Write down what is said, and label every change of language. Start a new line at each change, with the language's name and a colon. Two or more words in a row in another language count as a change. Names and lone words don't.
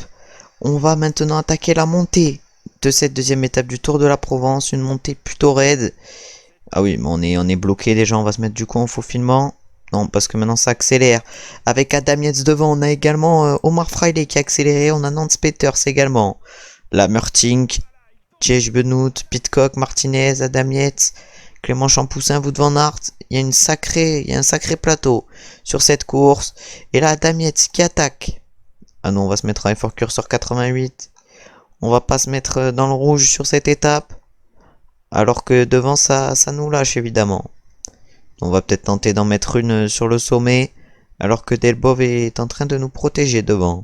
French: On va maintenant attaquer la montée de cette deuxième étape du Tour de la Provence, une montée plutôt raide. Ah oui, mais on est bloqué déjà, on va se mettre du coup en faufilement. Non, parce que maintenant ça accélère. Avec Adam Yates devant, on a également Omar Fraile qui a accéléré. On a Nance Peters également. La Meurtink, J.H. Benoît, Pitcock, Martinez, Adam Yates, Clément Champoussin, Wout van Aert. Il y a un sacré plateau sur cette course. Et là, Adam Yates qui attaque. Ah non, on va se mettre à effort curseur 88. On va pas se mettre dans le rouge sur cette étape. Alors que devant, ça nous lâche évidemment. On va peut-être tenter d'en mettre une sur le sommet, alors que Delbov est en train de nous protéger devant.